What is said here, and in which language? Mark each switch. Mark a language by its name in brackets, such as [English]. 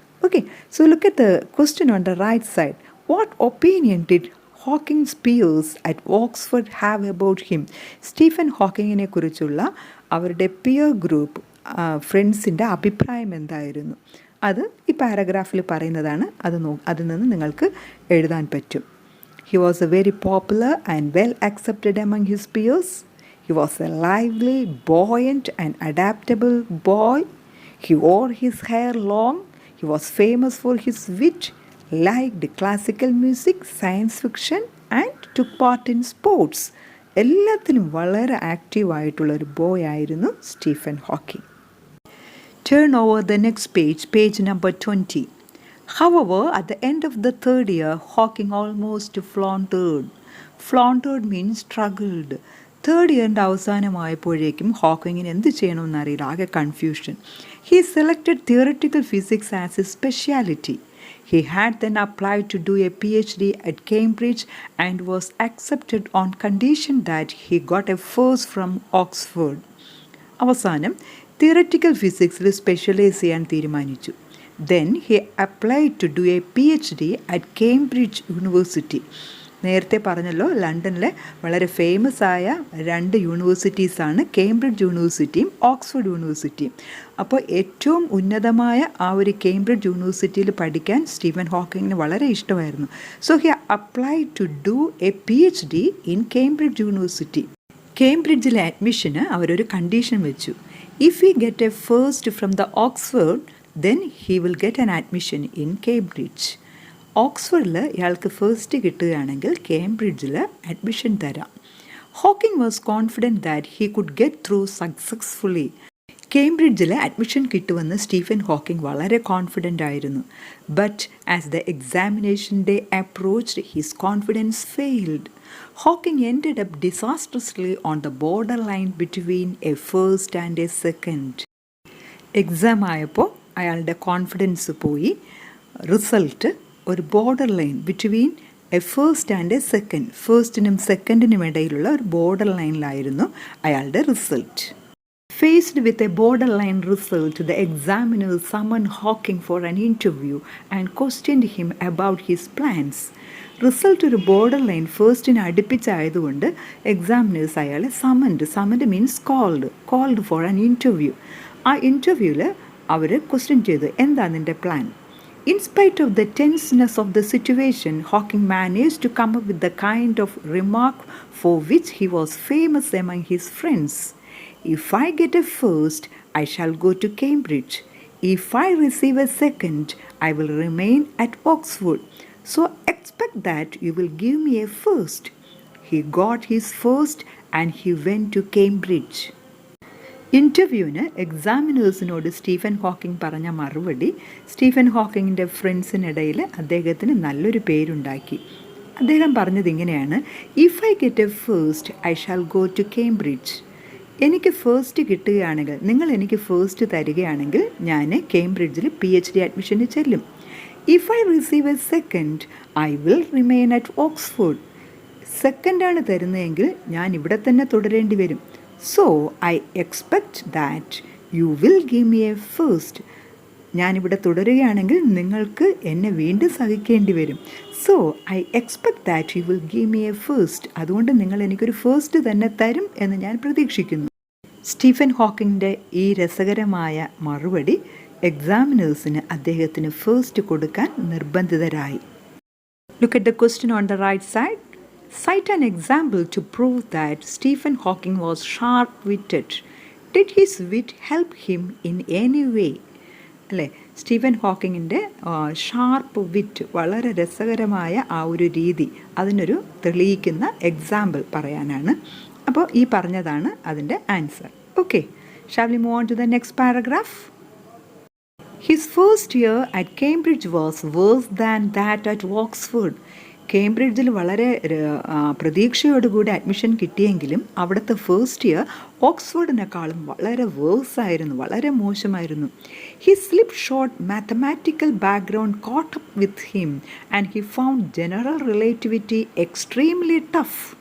[English] Okay, so look at the question on the right side. What opinion did Hawking's peers at Oxford have about him? [Malayalam] Stephen ഹോക്കിങ്ങിനെ കുറിച്ചുള്ള അവരുടെ peer group, ഫ്രണ്ട്സിൻ്റെ അഭിപ്രായം എന്തായിരുന്നു? അത് ഈ പാരഗ്രാഫിൽ പറയുന്നതാണ്. അതിൽ നിന്ന് നിങ്ങൾക്ക് എഴുതാൻ പറ്റും. [English] He was a very popular and well accepted among his peers. He was a lively, buoyant and adaptable boy. He wore his hair long. He was famous for his wit, liked classical music, science fiction and took part in sports. [Malayalam] എല്ലാത്തിലും വളരെ ആക്റ്റീവായിട്ടുള്ളൊരു boy ആയിരുന്നു Stephen Hawking. [English] Turn over the next page, page number 20. However, at the end of the third year, Hawking almost floundered. Floundered means struggled. [Malayalam] Third ഇയറിൻ്റെ അവസാനമായപ്പോഴേക്കും ഹോക്കിങ്ങിന് എന്ത് ചെയ്യണമെന്നറിയില്ല, ആകെ confusion. [English] He selected theoretical physics as his speciality. He had then applied to do a PhD at Cambridge and was accepted on condition that he got a first from Oxford. [Malayalam] അവസാനം theoretical ഫിസിക്സിൽ specialise ചെയ്യാൻ തീരുമാനിച്ചു. [English] Then he applied to do a PhD at Cambridge University. [Malayalam] നേരത്തെ പറഞ്ഞല്ലോ, ലണ്ടനിലെ വളരെ famous ആയ 2 യൂണിവേഴ്സിറ്റീസാണ് Cambridge യൂണിവേഴ്സിറ്റിയും Oxford യൂണിവേഴ്സിറ്റിയും. അപ്പോൾ ഏറ്റവും ഉന്നതമായ ആ ഒരു കേംബ്രിഡ്ജ് യൂണിവേഴ്സിറ്റിയിൽ പഠിക്കാൻ സ്റ്റീഫൻ ഹോക്കിങ്ങിന് വളരെ ഇഷ്ടമായിരുന്നു. [English] So he applied to do a PhD in Cambridge university. [Malayalam] കേംബ്രിഡ്ജിലെ അഡ്മിഷന് അവരൊരു കണ്ടീഷൻ വെച്ചു. [English] If he get a first from the Oxford then he will get an admission in Cambridge. [Malayalam] ഓക്സ്ഫോർഡിൽ ഇയാൾക്ക് ഫസ്റ്റ് കിട്ടുകയാണെങ്കിൽ കേംബ്രിഡ്ജിൽ അഡ്മിഷൻ തരാം. [English] Hawking was confident that he could get through successfully. [Malayalam] കേംബ്രിഡ്ജിൽ admission കിട്ടുമെന്ന് Stephen Hawking വളരെ confident ആയിരുന്നു. [English] But as the examination day approached his confidence failed. Hawking ended up disastrously on the borderline between a first and a second. [Malayalam] Exam ആയപ്പോൾ അയാളുടെ confidence പോയി. Result ഒരു border line [English] between a first and a second, [Malayalam] ഫസ്റ്റിനും സെക്കൻഡിനും ഇടയിലുള്ള ഒരു border ലൈനിലായിരുന്നു അയാളുടെ result. [English] Faced with a borderline result, the examiner summoned Hawking for an interview and questioned him about his plans. [Malayalam] Result ഒരു border line ഫസ്റ്റിന് അടുപ്പിച്ചായതുകൊണ്ട് examiners അയാളെ [English] Summoned means called for an interview. [Malayalam] ആ ഇൻ്റർവ്യൂവിൽ അവർ question ചെയ്തു, എന്താ നിൻ്റെ plan? [English] In spite of the tenseness of the situation, Hawking managed to come up with the kind of remark for which he was famous among his friends. If I get a first, I shall go to Cambridge. If I receive a second, I will remain at Oxford. So expect that you will give me a first. He got his first and he went to Cambridge. [Malayalam] ഇൻ്റർവ്യൂവിന് എക്സാമിനേഴ്സിനോട് Stephen Hawking പറഞ്ഞ മറുപടി Stephen ഹോക്കിങ്ങിൻ്റെ ഫ്രണ്ട്സിനിടയിൽ അദ്ദേഹത്തിന് നല്ലൊരു പേരുണ്ടാക്കി. അദ്ദേഹം പറഞ്ഞത് ഇങ്ങനെയാണ്: [English] If I get a first, I shall go to Cambridge. [Malayalam] എനിക്ക് first കിട്ടുകയാണെങ്കിൽ, നിങ്ങൾ എനിക്ക് ഫസ്റ്റ് തരികയാണെങ്കിൽ ഞാൻ കേംബ്രിഡ്ജിൽ PhD അഡ്മിഷന് ചെല്ലും. [English] If I receive a second, I will remain at Oxford. [Malayalam] സെക്കൻഡാണ് തരുന്നതെങ്കിൽ ഞാൻ ഇവിടെ തന്നെ തുടരേണ്ടി വരും. [English] So I expect that you will give me a first. [Malayalam] ഞാനിവിടെ തുടരുകയാണെങ്കിൽ നിങ്ങൾക്ക് എന്നെ വീണ്ടും സഹിക്കേണ്ടി വരും. [English] So I expect that you will give me a first. [Malayalam] അതുകൊണ്ട് നിങ്ങൾ എനിക്കൊരു ഫസ്റ്റ് തന്നെ തരും എന്ന് ഞാൻ പ്രതീക്ഷിക്കുന്നു. സ്റ്റീഫൻ ഹോക്കിങ്ങിൻ്റെ ഈ രസകരമായ മറുപടി എക്സാമിനേഴ്സിന് അദ്ദേഹത്തിന് ഫസ്റ്റ് കൊടുക്കാൻ നിർബന്ധിതരായി. [English] Look at the question on the right side. Cite an example to prove that Stephen Hawking was sharp-witted. Did his wit help him in any way? [Malayalam] അല്ലേ, സ്റ്റീഫൻ ഹോക്കിങ്ങിൻ്റെ ഷാർപ്പ് വിറ്റ്, വളരെ രസകരമായ ആ ഒരു രീതി, അതിനൊരു തെളിയിക്കുന്ന എക്സാമ്പിൾ പറയാനാണ്. അപ്പോൾ ഈ പറഞ്ഞതാണ് അതിൻ്റെ answer. Okay, [English] shall we move on to the next paragraph? His first year at Cambridge was worse than that at Oxford. [Malayalam] കേംബ്രിഡ്ജിൽ വളരെ പ്രതീക്ഷയോടുകൂടി അഡ്മിഷൻ കിട്ടിയെങ്കിലും അവിടുത്തെ ഫസ്റ്റ് ഇയർ ഓക്സ്ഫോർഡിനേക്കാളും വളരെ വേഴ്സായിരുന്നു, വളരെ മോശമായിരുന്നു. [English] His slipshod mathematical background caught up with him and he found general relativity extremely tough.